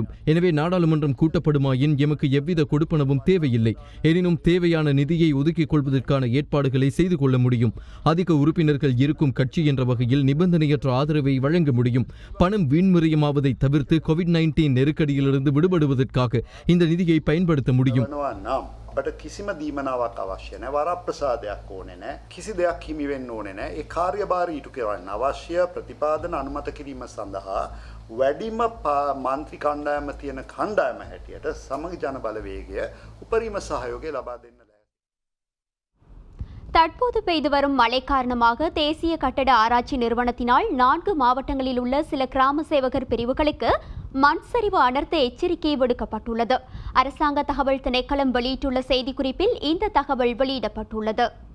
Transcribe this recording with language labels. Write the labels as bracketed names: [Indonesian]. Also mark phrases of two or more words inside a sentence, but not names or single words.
[Tamil] எனவே நாடாளுமன்றம் கூட்டப்படுமாயின் எமக்கு எவ்வித கொடுப்பனவும் தேவையில்லை. எனினும் தேவையான நிதியை ஒதுக்கிக் கொள்வதற்கான ஏற்பாடுகளை செய்து கொள்ள முடியும். அதிக உறுப்பினர்கள் இருக்கும் கட்சி என்ற வகையில் நிபந்தனையற்ற ஆதரவை வழங்க முடியும். பணம் வீண்முறையமாவதை தவிர்த்து கோவிட்-19 நெருக்கடியிலிருந்து விடுபடுவதற்காக இந்த நிதியை பயன்படுத்த முடியும். [Sinhala] අපට කිසිම දීමනාවක් අවශ්‍ය නැහැ. වරප්‍රසාදයක් ඕනේ නැහැ. කිසි දෙයක් හිමි වෙන්න ඕනේ නැහැ. ඒ කාර්යභාරය ඉටු කරන්න අවශ්‍ය ප්‍රතිපාදන අනුමත කිරීම සඳහා වැඩිම මන්ත්‍රී කණ්ඩායම තියෙන කණ්ඩායම හැටියට සමග ජන බලවේගය උපරිම සහයෝගය ලබා දෙන්න [Tamil] தற்போது பெய்து வரும் மழை காரணமாக தேசிய கட்டட ஆராய்ச்சி நிறுவனத்தினால் 4 மாவட்டங்களில் உள்ள சில கிராம சேவகர் பிரிவுகளுக்கு மண் சரிவு அனர்த்த எச்சரிக்கை விடுக்கப்பட்டுள்ளது. அரசாங்க தகவல் திணைக்களம் வெளியிட்டுள்ள செய்திக்குறிப்பில் இந்த தகவல் வெளியிடப்பட்டுள்ளது.